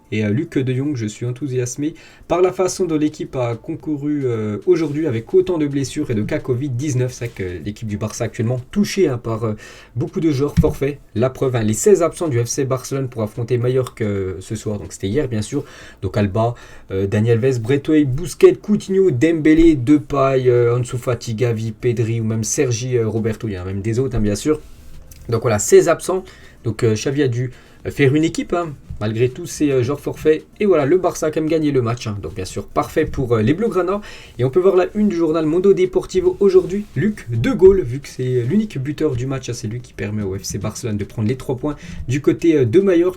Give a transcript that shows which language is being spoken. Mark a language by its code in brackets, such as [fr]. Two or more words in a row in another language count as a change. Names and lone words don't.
[fr] Et Luc de Jong, je suis enthousiasmé par la façon dont l'équipe a concouru aujourd'hui avec autant de blessures et de cas Covid-19. C'est vrai que l'équipe du Barça actuellement touchée par beaucoup de joueurs forfaits. La preuve, les 16 absents du FC Barcelone pour affronter Majorque ce soir. Donc c'était hier bien sûr. Donc Alba, Dani Alves, Braithwaite, Busquets, Coutinho, Dembélé, Depay, Ansu Fati, Gavi, Pedri ou même Sergi Roberto. Il y en a même des autres bien sûr. Donc voilà, 16 absents. Donc Xavi a dû faire une équipe malgré tous ces joueurs forfaits. Et voilà, le Barça a quand même gagné le match. Donc bien sûr, parfait pour les Blaugrana. Et on peut voir la une du journal Mundo Deportivo aujourd'hui. Luc de Gaulle, vu que c'est l'unique buteur du match, c'est lui qui permet au FC Barcelone de prendre les 3 points du côté de Majorque.